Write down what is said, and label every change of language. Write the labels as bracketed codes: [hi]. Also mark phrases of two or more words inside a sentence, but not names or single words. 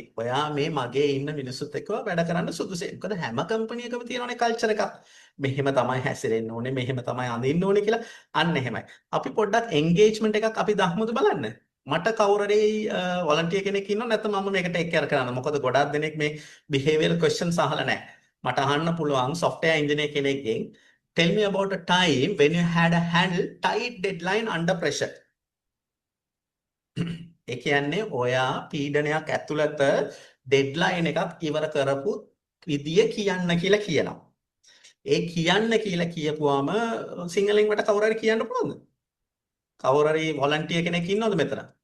[si] ඔයා මේ මගේ ඉන්න මිනිස්සුත් එක්ක වැඩ කරන්න සුදුසුයි. මොකද හැම කම්පැනි එකකම තියෙනවනේ කල්චර් එකක්. මෙහෙම තමයි හැසිරෙන්න ඕනේ, මෙහෙම තමයි අඳින්න ඕනේ කියලා. අන්න එහෙමයි. අපි පොඩ්ඩක් එන්ගේජ්මන්ට් එකක් අපි දහමුද බලන්න. මට කවුරුරේ වොලන්ටියර් කෙනෙක් ඉන්නව නැත්නම් මම මේක [en] take care [si] කරන්න. මොකද ගොඩක් දෙනෙක් මේ [en] behavioral questions [si] අහලා නැහැ. මට අහන්න පුළුවන් [en] software engineer [si] කෙනෙක්ගෙන් [en] tell me about a time when you had a handle tight deadline under pressure. [si] ඒ කියන්නේ ඔයා පීඩනයක් ඇතුළත ඩෙඩ්ලයින් එකක් ඉවර කරපු විදිය කියන්න කියලා කියනවා. ඒ කියන්න කියලා කියපුවාම සිංහලෙන් මට කවුරු හරි කියන්න පුළුවන්ද? කවුරු හරි වොලන්ටියර් කෙනෙක් ඉන්නවද මෙතන?